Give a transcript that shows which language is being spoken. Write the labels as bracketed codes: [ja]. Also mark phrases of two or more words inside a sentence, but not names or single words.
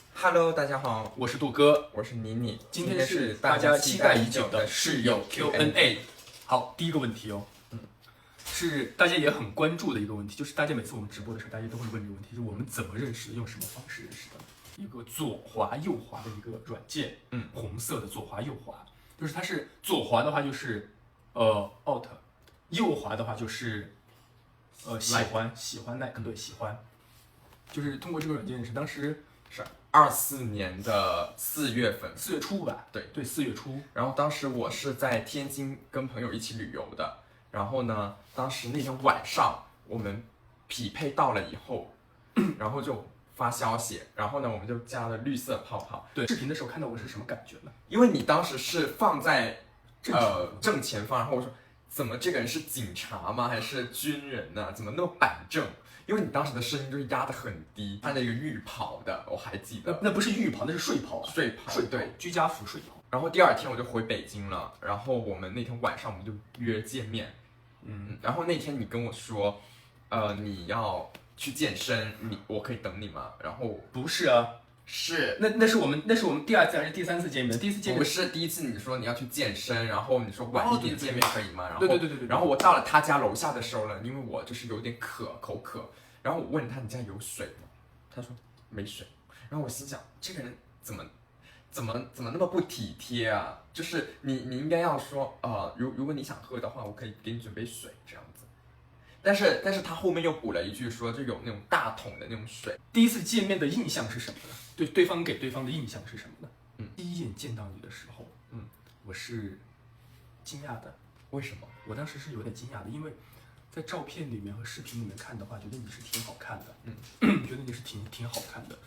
[zh] Hello， 大家好，我是杜哥，我是妮妮。今天是大家期待已久的室友 Q&A。好，第一个问题哦，是大家也很关注的一個問題，就是大家每次我們直播的時候，大家都會問這個問題，就是我們怎麼認識的，用什麼方式認識的？一個左滑右滑的一個軟件，紅色的左滑右滑，就是它是左滑的話就是Alt， 右滑的話就是喜歡 like 對喜歡，就是通過這個軟件認識，當時是24年的4月份，4月初吧？對，4月初。然後當時我是在天津跟朋友一起旅遊的，然後呢，當時那天晚上我們匹配到了以後，然後就發消息，然後呢，我們就加了綠色泡泡。對，視頻的時候看到我是什麼感覺呢？因為你當時是放在正前方，然後我說怎麼這個人是警察嗎？還是軍人呢？怎麼那麼板正？因為你當時的聲音就是壓得很低，穿着一個浴袍的，我還記得。那不是浴袍，那是睡袍。睡袍，對，居家服睡袍。然後第二天我就回北京了，然後我們那天晚上我們就約見面。然後那天你跟我說，你要去健身，我可以等你嗎？然後不是啊，是那是我們第二次還是第三次見面？第一次見面不是第一次，你說你要去健身，然後你說晚一點見面可以嗎？然後對。然後我到了他家樓下的時候呢，因為我就是有點口渴，然後我問他你家有水嗎？他說沒水。然後我心想這個人怎麼那麼不體貼啊？就是你應該要說如果你想喝的話，我可以給你準備水這樣子。但是他後面又補了一句說就有那種大桶的那種水。第一次見面的印象是什麼呢？對方給對方的印象是什麼呢？第一眼見到你的時候，我是驚訝的。為什麼？我當時是有點驚訝的，因為在照片裡面和視頻裡面看的話，覺得你是挺好看的，覺得你是挺好看的。